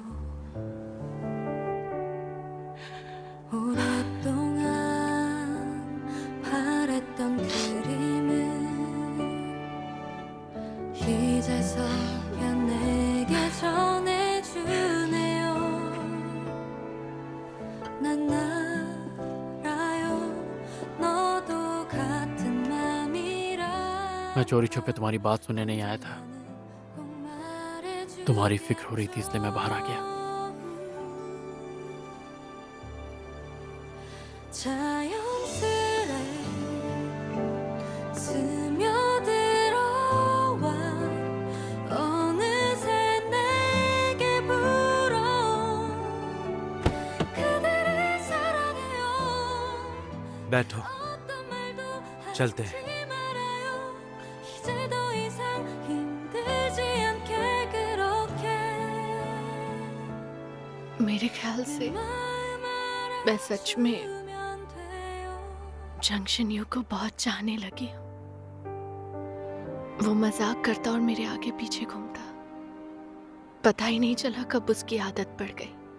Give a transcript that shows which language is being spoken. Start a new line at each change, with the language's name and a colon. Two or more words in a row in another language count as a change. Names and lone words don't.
Korean: 오랫동안 바랬던 그림은 이제서야 내게 전해주네요. 난 알아요 너도 같은 맘이라.
Hindi: मैं चोरी छुपे तुम्हारी बात सुनने नहीं आया था। तुम्हारी फिक्र हो रही थी इसलिए मैं बाहर आ गया।
Korean: 자연스레 스며들어와 어느새 내게 불어온 그대를 사랑해요.
Hindi: बैठो,
Korean: 어떤 말도
Hindi: चलते हैं।
Korean: 하지 말아요. 이제 더 이상 힘들지 않게 그렇게
Hindi: मेरे ख्याल से मैं सच में जंक्शन यू को बहुत चाहने लगी हूँ। वो मजाक करता और मेरे आगे पीछे घूमता, पता ही नहीं चला कब उसकी आदत पड़ गई।